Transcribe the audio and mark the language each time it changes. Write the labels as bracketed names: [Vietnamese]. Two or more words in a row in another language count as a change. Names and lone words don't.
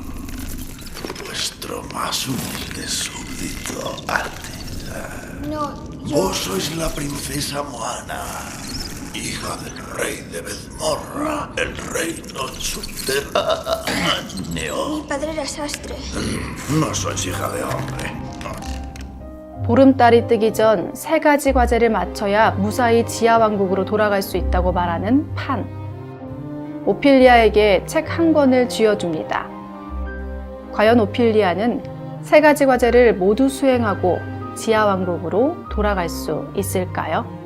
[Spanish] Vuestro más humilde súbdito, Alteza. No, Vos sois la princesa Moana, hija del rey de Bezmorra, el reino subterráneo. mi padre era sastre. No sois hija de hombre. [Korean] 보름달이 뜨기 전 3가지 과제를 마쳐야 무사히 지하왕국으로 돌아갈 수 있다고 말하는 판. 오피리아에게 책 한 권을 쥐어줍니다. 과연 오피리아는 3가지 과제를 모두 수행하고 지하왕국으로 돌아갈 수 있을까요?